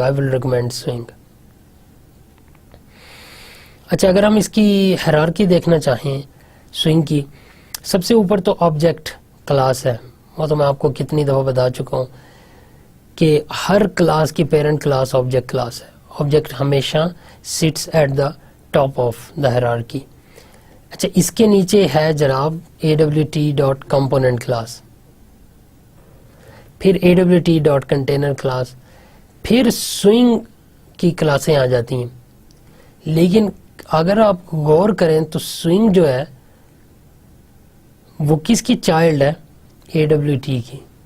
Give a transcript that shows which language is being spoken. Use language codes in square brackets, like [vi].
[en] I will recommend swing. [ur] اچھا, اگر ہم اس کی ہیرارکی دیکھنا چاہیں سوئنگ کی, سب سے اوپر تو آبجیکٹ کلاس ہے. وہ تو میں آپ کو کتنی دفعہ بتا چکا ہوں کہ ہر کلاس کی پیرنٹ کلاس آبجیکٹ کلاس ہے. [en] Object ہمیشہ sits at the top of the hierarchy. [ur] اچھا, اس کے نیچے ہے جناب AWT.component کلاس, پھر AWT.container کلاس, پھر سوئنگ کی کلاسیں آ جاتی ہیں. لیکن اگر آپ غور کریں تو سوئنگ جو ہے وہ کس کی چائلڈ ہے, AWT کی.